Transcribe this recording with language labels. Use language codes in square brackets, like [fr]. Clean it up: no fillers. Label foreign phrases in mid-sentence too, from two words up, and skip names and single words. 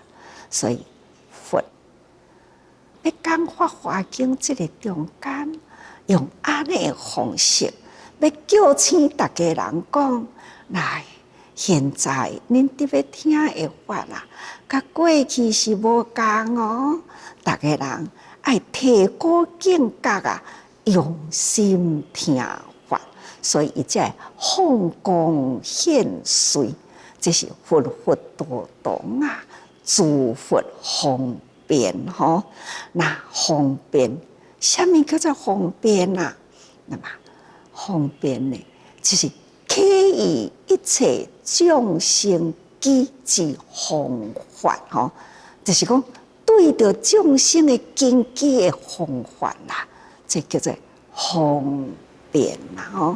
[nan] 所以佛要讲《法华经》这个中间，用安尼方式，要叫醒大家人讲来。现在恁伫要听的法啦，甲过去是无共哦。大家人爱提高境界啊，用心听法，所以伊才放光现瑞，这是佛佛度动啊，诸佛方便吼。那方便，什么叫做方便啊？那么方便呢，就是可以一切众生机之方法吼，就是讲对着众生的根基的方法啦，这叫做方便啦吼。